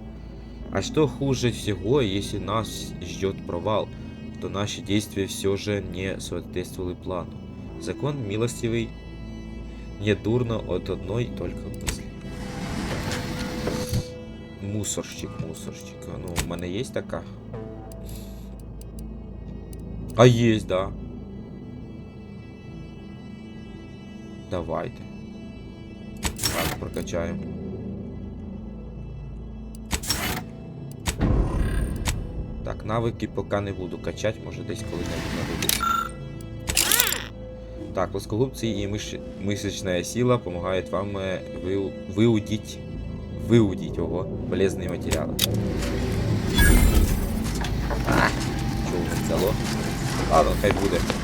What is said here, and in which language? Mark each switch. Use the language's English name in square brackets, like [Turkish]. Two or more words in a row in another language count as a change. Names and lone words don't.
[Russian] А что хуже всего, если нас ждет провал, то наши действия все же не соответствовали плану. Закон милостивый, не дурно от одной только мысли. Мусорщик. [Ukrainian] Ну, у мене є така? А є, да. Давайте. Так, прокачаємо. Так, навики поки не буду качати, може десь коли-небудь знадобиться. Так, [Russian] плоскогубцы и мышечная сила помогают вам выудить полезные материалы. Чего не взяло? Ладно, [Ukrainian] хай буде.